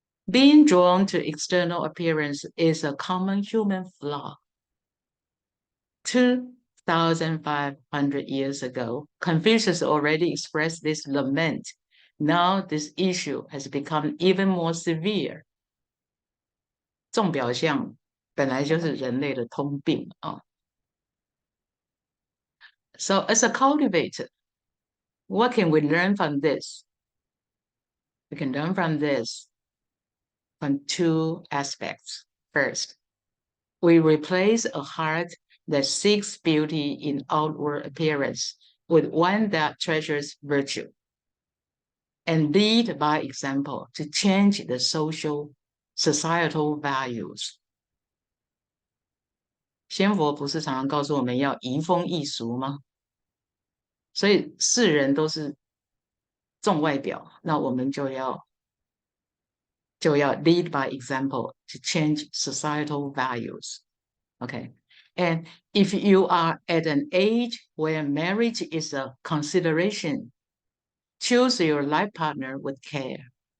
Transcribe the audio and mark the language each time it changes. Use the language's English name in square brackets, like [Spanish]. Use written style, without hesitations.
[English] Being drawn to external appearance is a common human flaw. 2,500 years ago, Confucius already expressed this lament. Now this issue has become even more severe. [Chinese] 重表象本来就是人类的通病啊。 [English] So as a cultivator, what can we learn from this? We can learn from this from two aspects. First, we replace a heart that seeks beauty in outward appearance with one that treasures virtue, and lead by example to change the societal values. [Chinese] 先佛不是常常告诉我们要移风易俗吗？所以世人都是重外表，那我们就要 [English] lead by example to change societal values. Okay. And if you are at an age where marriage is a consideration, choose your life partner with care.